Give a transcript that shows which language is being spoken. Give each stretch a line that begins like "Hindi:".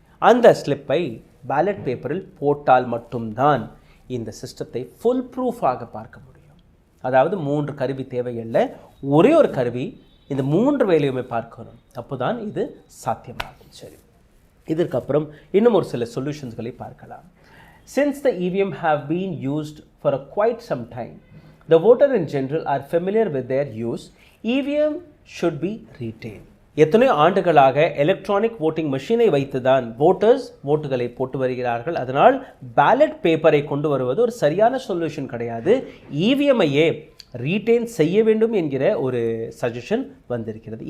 Tamil: அந்த ஸ்லிப்பை பேலட் பேப்பரில் போட்டால் மட்டும்தான் இந்த சிஸ்டத்தை ஃபுல் ப்ரூஃபாக பார்க்க முடியும். அதாவது 3 கருவி தேவையில்லை, ஒரே ஒரு கருவி இந்த 3 வேலையுமே பார்க்கணும். அப்போ தான் இது சாத்தியமாகும். சரி, இதற்கப்புறம் இன்னும் ஒரு சில சொல்யூஷன்ஸ்களை பார்க்கலாம்.
English: Since the EVM have been used for quite some time, the voter in general are familiar with their use. EVM should be retained.
Tamil: எத்தனையோ ஆண்டுகளாக எலக்ட்ரானிக் ஓட்டிங் மெஷினை வைத்து தான் வோட்டர்ஸ் ஓட்டுகளை போட்டு வருகிறார்கள். அதனால் பேலட் பேப்பரை கொண்டு வருவது ஒரு சரியான சொல்யூஷன் கிடையாது. இவிஎம்ஐயே ரீட்டைன் செய்ய வேண்டும் என்கிற ஒரு சஜஷன் வந்திருக்கிறது.